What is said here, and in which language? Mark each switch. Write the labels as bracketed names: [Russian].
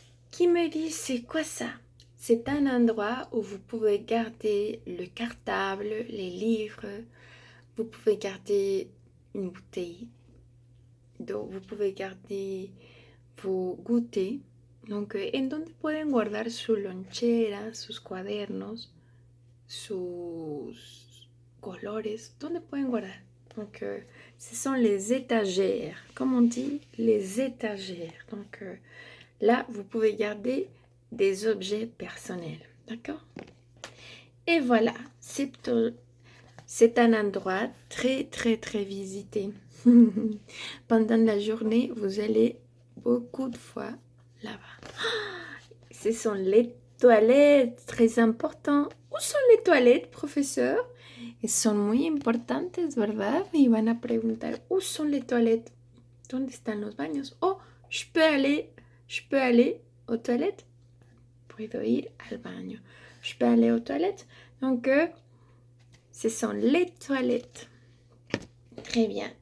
[French] Qui me dit c'est quoi ça? C'est un endroit où vous pouvez garder le cartable, les livres, vous pouvez garder une bouteille d'eau, vous pouvez garder vos goûters. [Spanish] Donc, en donde pueden guardar su lonchera, sus cuadernos, sus colores, donde pueden guardar. [French] Donc, ce sont les étagères, comme on dit, les étagères. Donc, là, vous pouvez garder des objets personnels, d'accord? Et voilà, c'est un endroit très, très, très visité. Pendant la journée, vous allez beaucoup de fois là-bas. Ce sont les toilettes, très important. Où sont les toilettes, professeur? [Spanish] Son muy importantes, ¿verdad? Y van a preguntar, [French] ¿où sont les toilettes? [Spanish] ¿Dónde están los baños? [French] Oh, je peux aller aux toilettes? [Spanish] Puedo ir al baño. [French] Je peux aller aux toilettes? Donc, ce sont les toilettes. Très bien.